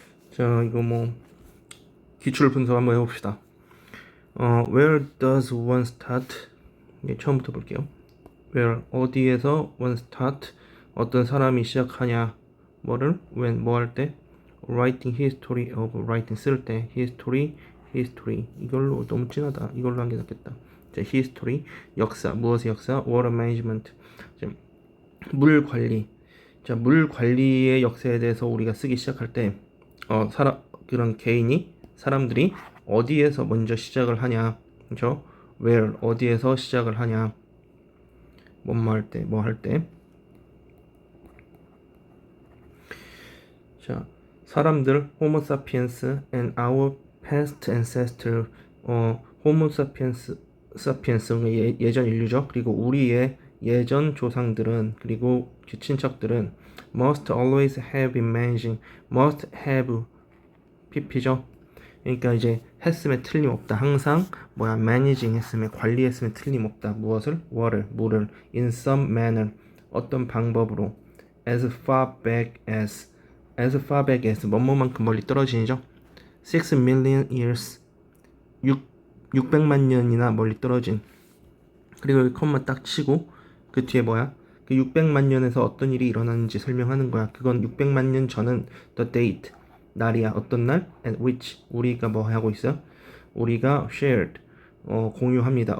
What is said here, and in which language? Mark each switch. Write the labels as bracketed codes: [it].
[ko] 자, 이거 기출 분석 한번 해봅시다. [en] Where does one start? [ko] 처음부터 볼게요. [en] Where, [ko] 어디에서 [en] one start? [ko] 어떤 사람이 시작하냐? 뭐를? When, 뭐 할 때? [en] Writing history of writing, [ko] 쓸 때. history. 이걸로 너무 진하다. 이걸로 한 게 낫겠다. 자, history, 역사. 무엇의 역사? [en] water management. [ko] 자, 물 관리. 자, 물 관리의 역사에 대해서 우리가 쓰기 시작할 때, 그런 사람들이 어디에서 먼저 시작을 하냐, 그죠? Where, 어디에서 시작을 하냐, 뭐 할 때. 자, 사람들, [en] Homo sapiens and our past ancestor, Homo sapiens, [ko] 예전 인류죠. 그리고 우리의 예전 조상들은, 그리고 친척들은 [en] must always have been managing, must have, PP죠. [ko] 그러니까 이제 했음에 틀림없다. 항상 managing 했음에, 관리했음에 틀림없다. 무엇을? 물을 [en] in some manner, [ko] 어떤 방법으로, [en] as far back as [ko] 뭐뭐만큼 멀리 떨어지죠. [en] 6 million years, [ko] 600만 년이나 멀리 떨어진. 그리고 여기 컴마 딱 치고 그 뒤에 그 600만 년에서 어떤 일이 일어났는지 설명하는 거야. 그건 600만 년 전은 [en] the date, [ko] 날이야. 어떤 날? [en] at which, [ko] 우리가 뭐 하고 있어? 우리가 shared, 공유합니다.